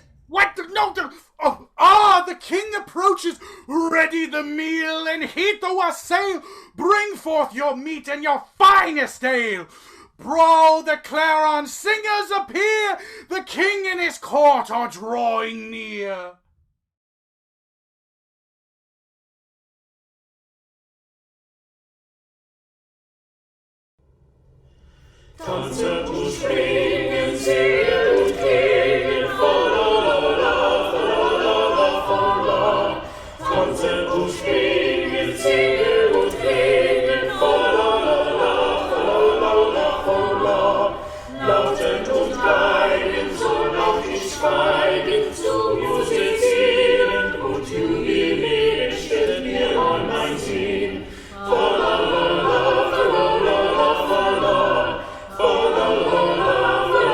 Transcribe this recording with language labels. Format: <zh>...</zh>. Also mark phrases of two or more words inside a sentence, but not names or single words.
<en>What? The king approaches. Ready the meal and heat the wassail. Bring forth your meat and your finest ale. Brawl the clarion singers appear. The king and his court are drawing near.</en> <de>Tanzen und springen, singen und klingen, fa-la-la-la, fa-la-la-la, fa-la. Tanzen und springen, singen und klingen, fa-la-la-la, fa-la-la-la, fa-la. Lautend und geigen, so laut ich schweigen, zu musizieren und jubilieren, stellt mir an mein Sinn. Fa-la-la-la, fa-la-la-la, fa-la.</de>